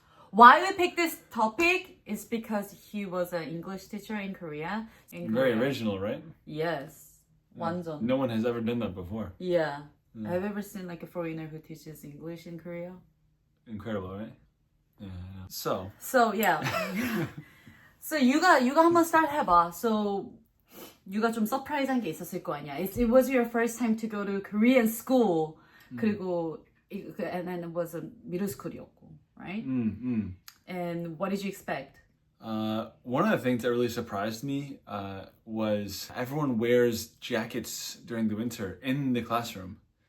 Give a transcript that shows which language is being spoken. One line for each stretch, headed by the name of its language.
English: Why we picked this topic is because he was an English teacher in Korea. Very original, right? Yes.
Korean: 완전.
English: No one has ever done that before. Yeah. Have you ever seen like a foreigner who teaches English in Korea? Incredible, right? Yeah. So yeah.
Korean: So 유가 한번
English: start
Korean: 해봐. So 유가 좀 서프라이즈한 게 있었을 거 아니야.
English: It was your first time to go to Korean school.
Korean: 그리고
English: and then it was a middle school
Korean: 이었고,
English: right? And what did you expect? one of the things that really surprised me was everyone wears jackets during the winter in the classroom.